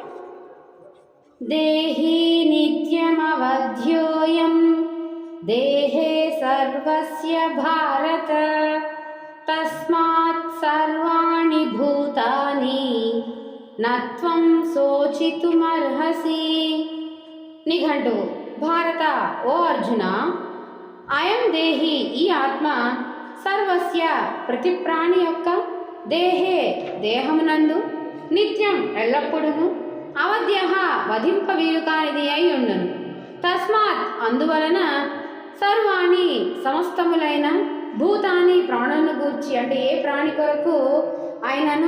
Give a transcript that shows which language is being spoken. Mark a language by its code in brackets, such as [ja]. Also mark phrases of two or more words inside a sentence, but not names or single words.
[sa] देहि नित्यमवध्योऽयं देहे सर्वस्य भारत तस्मात् सर्वाणि भूतानि न त्वं शोचितुमर्हसि। [te] निघंटुవు భారత ఓ అర్జున, [sa] अयं देहि [te] ఈ ఆత్మ సర్వస్య ప్రతి ప్రాణి యొక్క దేహే దేహమునందు నిత్యం ఎల్లప్పుడూ అవధ్య వధింప వీలు కానిది అయి ఉండును. తస్మాత్ అందువలన సర్వాణి సమస్తములైన భూతాని ప్రాణులను గూర్చి అంటే ఏ ప్రాణి కొరకు అయినను